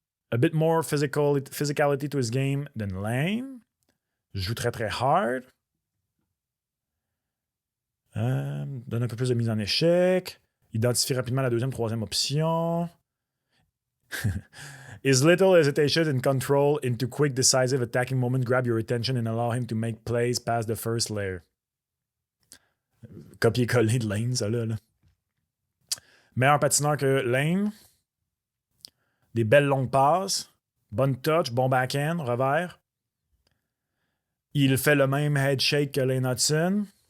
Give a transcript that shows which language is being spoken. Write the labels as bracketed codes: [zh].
[en] A bit more physicality to his game than Lane. [fr] Joue très, très hard. Donne un peu plus de mise en échec. Identifie rapidement la deuxième, troisième option. [en] His little hesitation and control into quick, decisive attacking moment grab your attention and allow him to make plays past the first layer. [fr] Copier-coller de Lane, ça là. Meilleur patineur que Lane. Des belles longues passes. Bonne touch, bon backhand, revers. Il fait le même head shake que Lane Hudson.